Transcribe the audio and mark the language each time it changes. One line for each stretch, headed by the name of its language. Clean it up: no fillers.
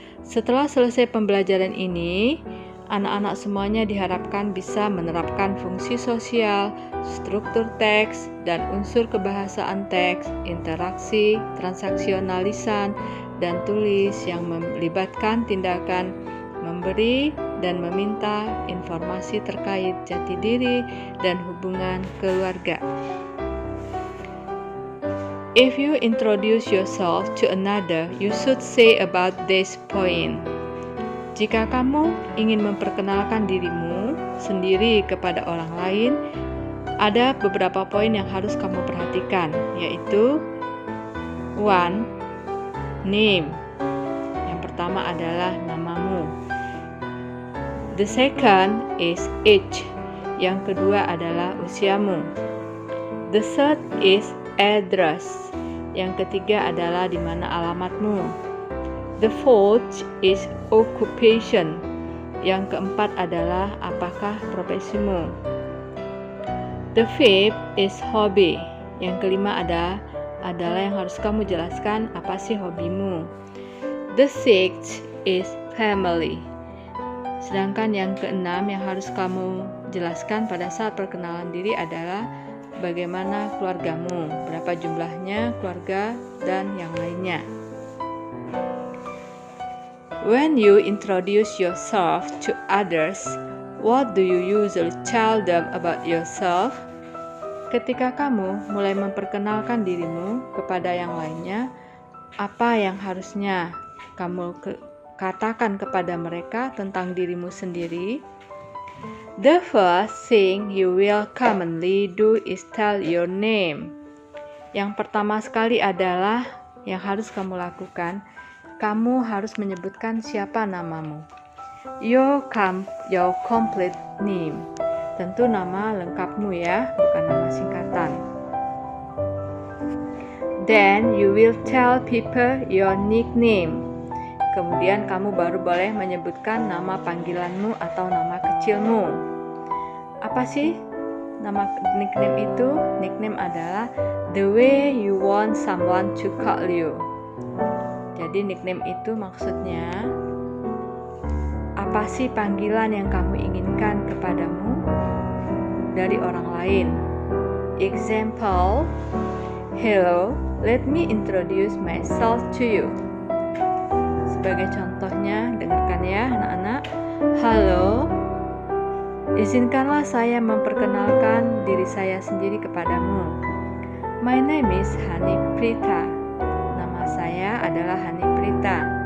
Indonesian: setelah selesai pembelajaran ini, anak-anak semuanya diharapkan bisa menerapkan fungsi sosial, struktur teks, dan unsur kebahasaan teks, interaksi, transaksionalisan, dan tulis yang melibatkan tindakan memberi dan meminta informasi terkait jati diri dan hubungan keluarga.
English: If you introduce yourself to another, you should say about this point.
Indonesian: Jika kamu ingin memperkenalkan dirimu sendiri kepada orang lain, ada beberapa poin yang harus kamu perhatikan, yaitu 1. Name. Yang pertama adalah namamu.
English: The second is age.
Indonesian: Yang kedua adalah usiamu.
English: The third is address.
Indonesian: Yang ketiga adalah di mana alamatmu.
English: The fourth is occupation.
Indonesian: Yang keempat adalah apakah profesimu.
English: The fifth is hobby.
Indonesian: Yang kelima adalah yang harus kamu jelaskan apa sih hobimu.
English: The sixth is family.
Indonesian: Sedangkan yang keenam yang harus kamu jelaskan pada saat perkenalan diri adalah bagaimana keluargamu, berapa jumlahnya keluarga, dan yang lainnya.
English: When you introduce yourself to others, what do you usually tell them about yourself?
Indonesian: Ketika kamu mulai memperkenalkan dirimu kepada yang lainnya, apa yang harusnya kamu katakan kepada mereka tentang dirimu sendiri?
English: The first thing you will commonly do is tell your name.
Indonesian: Yang pertama sekali adalah yang harus kamu lakukan, kamu harus menyebutkan siapa namamu.
English: Your complete name.
Indonesian: Tentu nama lengkapmu ya, bukan nama singkatan.
English: Then you will tell people your nickname.
Indonesian: Kemudian kamu baru boleh menyebutkan nama panggilanmu atau nama kecilmu. Apa sih nama nickname itu? Nickname adalah
English: the way you want someone to call you.
Indonesian: Jadi nickname itu maksudnya apa sih panggilan yang kamu inginkan kepadamu dari orang lain.
English: Example, hello, let me introduce myself to you.
Indonesian: Sebagai contohnya, dengarkan ya anak-anak. Halo, izinkanlah saya memperkenalkan diri saya sendiri kepadamu.
English: My name is Hani Prita.
Indonesian: Nama saya adalah Hani Prita.